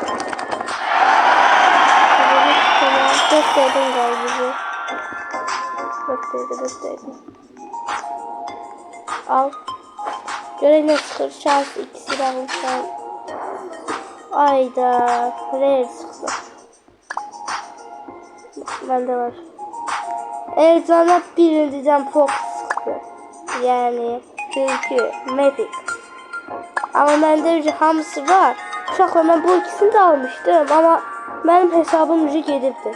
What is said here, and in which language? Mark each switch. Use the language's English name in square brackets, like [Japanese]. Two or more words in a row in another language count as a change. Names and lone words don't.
[Azerbaijani] 4 dəqiqə qaldı bizi. 4 dəqiqə. Al. Görək nə çıxır. Şans ikisi də almışlar. Ayda. Rare çıxdı. [Turkish] Bende var. Erzana birinciden Fox çıktı. Yani çünkü Mavic. Ama bende önce [Azerbaijani] hamısı var. [Turkish] Uşaqlar, ben bu ikisini de almıştım ama benim hesabım önce gedibdi.